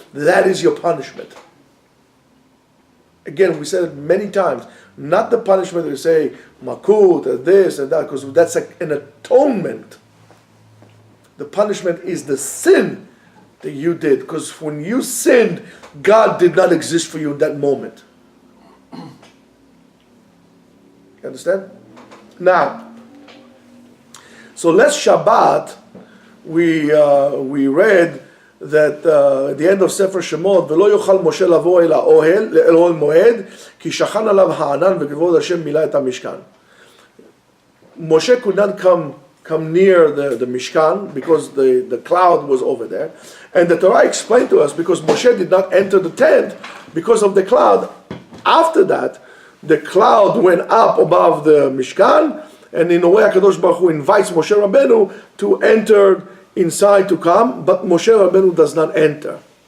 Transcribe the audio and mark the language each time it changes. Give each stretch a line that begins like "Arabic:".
English: That is your punishment. Again, we said it many times, not the punishment that you say, makut, and this and that, because that's an atonement. The punishment is the sin that you did, because when you sinned, God did not exist for you in that moment. You understand? Now, so last Shabbat, we read that at the end of Sefer Shemot,
Hebrew: ולא יוכל משה לבוא אל האוהל, אל אוהל מועד, כי שכן עליו הענן וכבוד השם מילא את המשכן.
English: Moshe could not come near the Mishkan because the cloud was over there. And the Torah explained to us, because Moshe did not enter the tent because of the cloud. After that, the cloud went up above the Mishkan, and in a way HaKadosh Baruch Hu invites Moshe Rabbeinu to enter inside to come, but Moshe Rabbeinu does not enter.